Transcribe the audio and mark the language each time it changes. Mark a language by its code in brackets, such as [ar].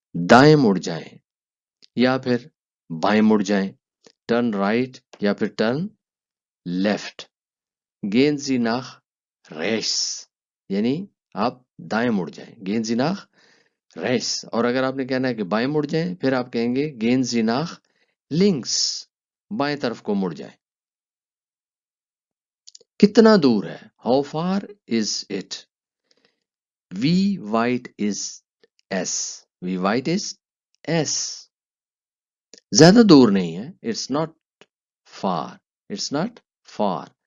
[ur] دائیں مڑ جائیں یا پھر بائیں مڑ جائیں. [en] Turn right یا پھر turn left. [ur] Gehen Sie nach rechts. یعنی آپ دائیں مڑ جائیں. [de] Gehen Sie nach rechts. [ur] اور اگر آپ نے کہنا ہے کہ بائیں مڑ جائیں پھر آپ کہیں گے Gehen Sie nach links. بائیں طرف کو مڑ جائیں. [en] کتنا دور ہے؟ How far is it؟ Wie weit ist es؟ Wie weit ist es؟ زیادہ دور نہیں ہے. It's not far. It's not far.